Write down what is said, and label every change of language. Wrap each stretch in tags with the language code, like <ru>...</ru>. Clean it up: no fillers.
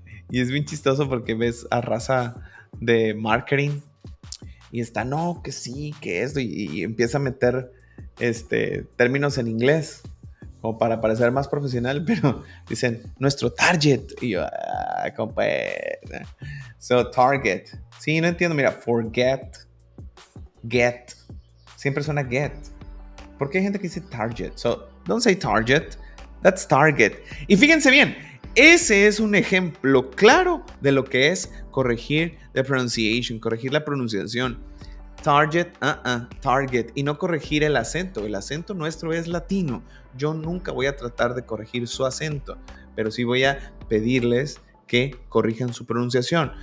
<es>Y es bien chistoso porque ves a raza de marketing y está, no, que sí, que esto, y empieza a meter términos en inglés como para parecer más profesional, pero dicen nuestro target y yo, compa. So target, sí, no entiendo, mira, forget, get, siempre suena get. ¿Por qué hay gente que dice target?</es> <en>So don't say target, that's target.</en> <es>Y fíjense bien, ese es un ejemplo claro de lo que es corregir la pronunciación. Target, target, y no corregir el acento. El acento nuestro es latino. Yo nunca voy a tratar de corregir su acento, pero sí voy a pedirles que corrijan su pronunciación.</es>